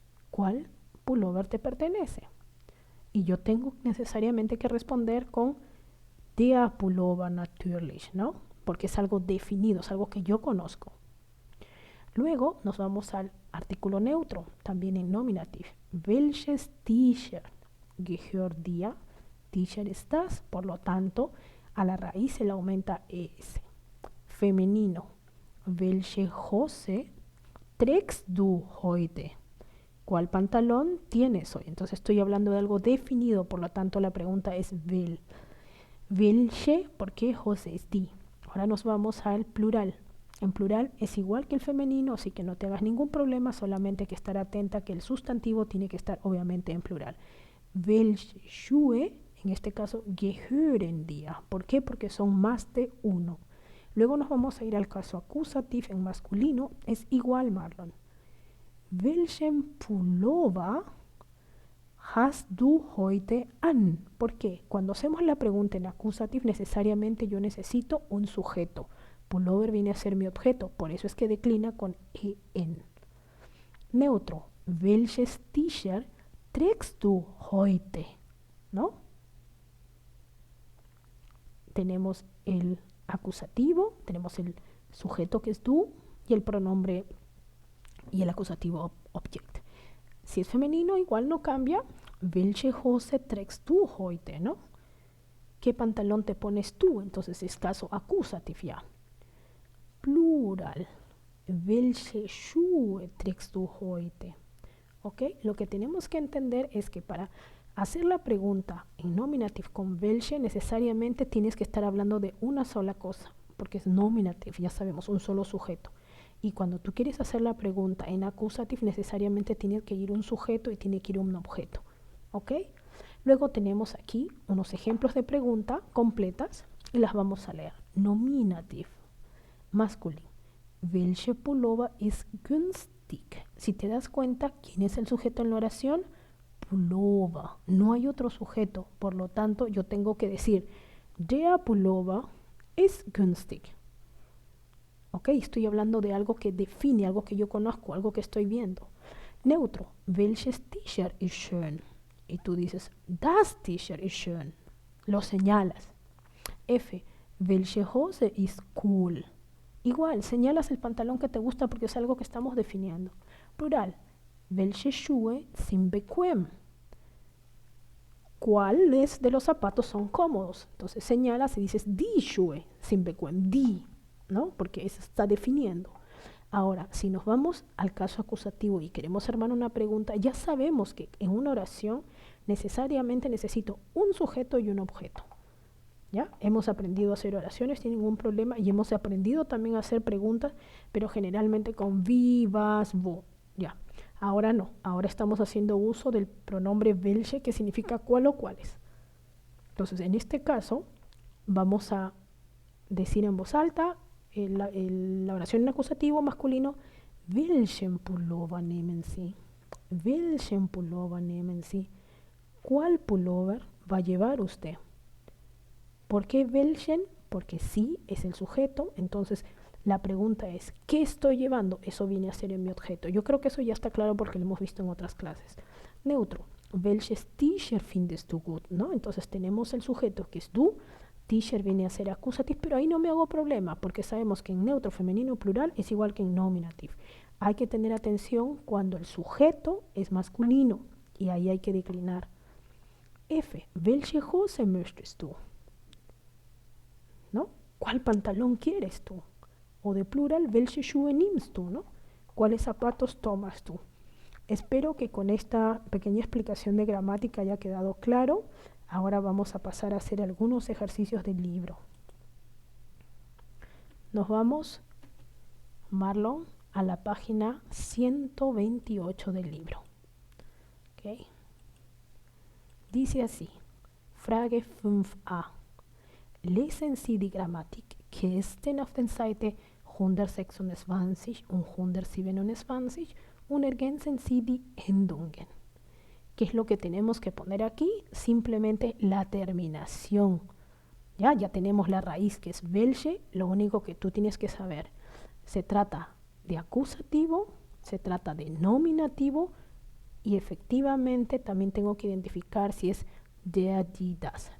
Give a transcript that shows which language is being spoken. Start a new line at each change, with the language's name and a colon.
Spanish: ¿Cuál pullover te pertenece? Y yo tengo necesariamente que responder con
German: der Pullover natürlich,
Spanish: ¿no? Porque es algo definido, es algo que yo conozco. Luego nos vamos al artículo neutro, también en nominativ.
German: Welches T-shirt gehört dir?
Spanish: T-shirt es das, por lo tanto, a la raíz se le aumenta ES. Femenino.
German: Welche Hose trägst du heute?
Spanish: ¿Cuál pantalón tienes hoy? Entonces estoy hablando de algo definido, por lo tanto la pregunta es wel. Welche, porque Hose es die. Ahora nos vamos al plural. En plural es igual que el femenino, así que no te hagas ningún problema, solamente hay que estar atenta que el sustantivo tiene que estar obviamente en plural.
German: Welche Schuhe,
Spanish: en este caso,
German: gehören dir.
Spanish: ¿Por qué? Porque son más de uno. Luego nos vamos a ir al caso acusativo en masculino, es igual, Marlon.
German: Welchen Pullover hast du heute an?
Spanish: ¿Por qué? Cuando hacemos la pregunta en acusativo, necesariamente yo necesito un sujeto. Pullover viene a ser mi objeto, por eso es que declina con en. Neutro.
German: Welches T-shirt trägst du heute?
Spanish: ¿No? Tenemos el acusativo, tenemos el sujeto que es du y el pronombre y el acusativo object. Si es femenino, igual no cambia.
German: Welche Hose trägst du heute?
Spanish: ¿No? ¿Qué pantalón te pones tú? Entonces es caso acusativo ya. Plural.
German: Welche Schuhe trägst du heute?
Spanish: ¿Ok? Lo que tenemos que entender es que para hacer la pregunta en nominative con welche, necesariamente tienes que estar hablando de una sola cosa, porque es nominative, ya sabemos, un solo sujeto. Y cuando tú quieres hacer la pregunta en accusative, necesariamente tiene que ir un sujeto y tiene que ir un objeto. ¿ok? Luego tenemos aquí unos ejemplos de pregunta completas y las vamos a leer. Nominativ, masculino.
German: Welche Pullover ist günstig?
Spanish: Si te das cuenta, ¿quién es el sujeto en la oración? Pullover. No hay otro sujeto, por lo tanto yo tengo que decir
German: der Pullover ist günstig.
Spanish: ¿Ok? Estoy hablando de algo que define, algo que yo conozco, algo que estoy viendo. Neutro.
German: Welches T-shirt ist schön?
Spanish: Y tú dices,
German: das T-shirt ist schön.
Spanish: Lo señalas.
German: F. Welche Hose ist cool?
Spanish: Igual, señalas el pantalón que te gusta porque es algo que estamos definiendo. Plural.
German: Welche Schuhe sind bequem?
Spanish: ¿Cuáles de los zapatos son cómodos? Entonces señalas y dices
German: die Schuhe sind bequem.
Spanish: Die, ¿no? Porque eso está definiendo. Ahora, si nos vamos al caso acusativo y queremos armar una pregunta, ya sabemos que en una oración necesariamente necesito un sujeto y un objeto. ¿Ya? Hemos aprendido a hacer oraciones sin ningún problema y hemos aprendido también a hacer preguntas, pero generalmente con wie, was, wo. ¿Ya? Ahora no, ahora estamos haciendo uso del pronombre welche, que significa cuál o cuáles. Entonces, en este caso, vamos a decir en voz alta la oración en acusativo masculino,
German: welchen Pullover nehmen Sie? Welchen Pullover nehmen Sie?
Spanish: ¿Cuál pullover va a llevar usted? ¿Por qué welchen? Porque sí es el sujeto, entonces la pregunta es, ¿qué estoy llevando? Eso viene a ser en mi objeto. Yo creo que eso ya está claro porque lo hemos visto en otras clases. Neutro,
German: welches T-shirt findest du gut?
Spanish: ¿No? Entonces tenemos el sujeto que es du, T-shirt viene a ser acusativo, pero ahí no me hago problema porque sabemos que en neutro, femenino, plural es igual que en nominativ. Hay que tener atención cuando el sujeto es masculino y ahí hay que declinar.
German: F, welche Hose möchtest du?
Spanish: ¿No? ¿Cuál pantalón quieres tú? O de plural,
German: welche Schuhe nimmst du?
Spanish: ¿No? ¿Cuáles zapatos tomas tú? Espero que con esta pequeña explicación de gramática haya quedado claro. Ahora vamos a pasar a hacer algunos ejercicios del libro. Nos vamos, Marlon, a la página 128 del libro. ¿Okay? Dice así, Frage 5a.
German: Lesen Sie die Grammatikkästen auf den Seite 126 und 127 und ergänzen Sie die Endungen.
Spanish: ¿Qué es lo que tenemos que poner aquí? Simplemente la terminación. Ya tenemos la raíz que es welche, lo único que tú tienes que saber. Se trata de acusativo, se trata de nominativo y efectivamente también tengo que identificar si es der, die, das.